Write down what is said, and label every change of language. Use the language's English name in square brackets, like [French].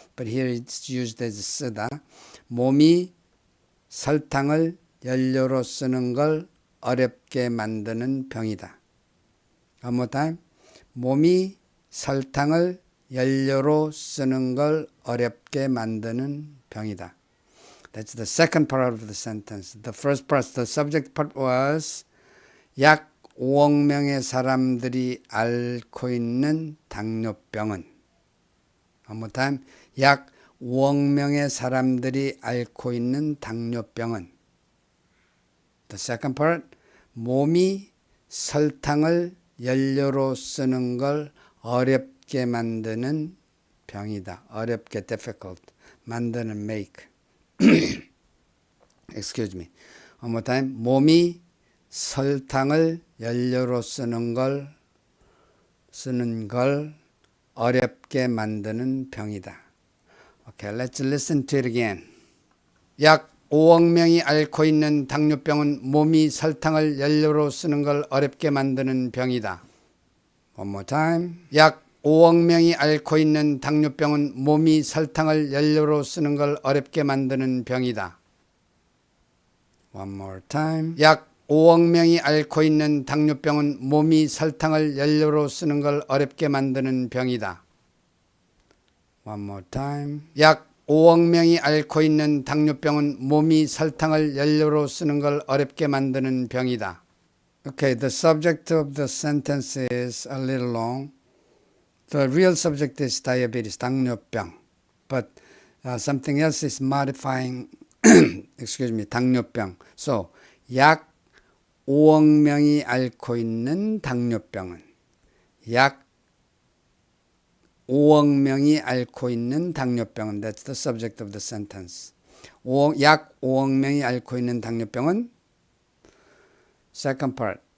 [English] But here it's used as 쓰다. [Korean] 몸이 설탕을 연료로 쓰는 걸 어렵게 만드는 병이다. [English] One more time. [Korean] 몸이 설탕을 연료로 쓰는 걸 어렵게 만드는 병이다. [English] That's the second part of the sentence. The first part, the subject part was [Korean] 약 5억 명의 사람들이 앓고 있는 당뇨병은 [English] One more time. [Korean] 약 5억 명의 사람들이 앓고 있는 당뇨병은 [English] The second part. [Korean] 몸이 설탕을 연료로 쓰는 걸 어렵게 만드는 병이다. 어렵게, difficult. 만드는, make. [English] Excuse me. One more time. [Korean] 몸이 설탕을 연료로 쓰는 걸 어렵게 만드는 병이다. [English] Okay, let's listen to it again. [Korean] 약 5억 명이 앓고 있는 당뇨병은 몸이 설탕을 연료로 쓰는 걸 어렵게 만드는 병이다. [English] One more time. [Korean] 약 5억 명이 앓고 있는 당뇨병은 몸이 설탕을 연료로 쓰는 걸 어렵게 만드는 병이다. [English] One more time. [Korean] 약 5억 명이 앓고 있는 당뇨병은 몸이 설탕을 연료로 쓰는 걸 어렵게 만드는 병이다. [English] One more time. [Korean] 약 5억 명이 앓고 있는 당뇨병은 몸이 설탕을 연료로 쓰는 걸 어렵게 만드는 병이다. [English] Okay, the subject of the sentence is a little long. The real subject is diabetes, 당뇨병. But something else is modifying, excuse me, 당뇨병. [Korean] So, 약 5억 명이 앓고 있는 당뇨병은 약 5억 명이 앓고 있는 당뇨병은 [English] That's the subject of the sentence. [Korean] 약 5억 명이 앓고 있는 당뇨병은 [English] Second part.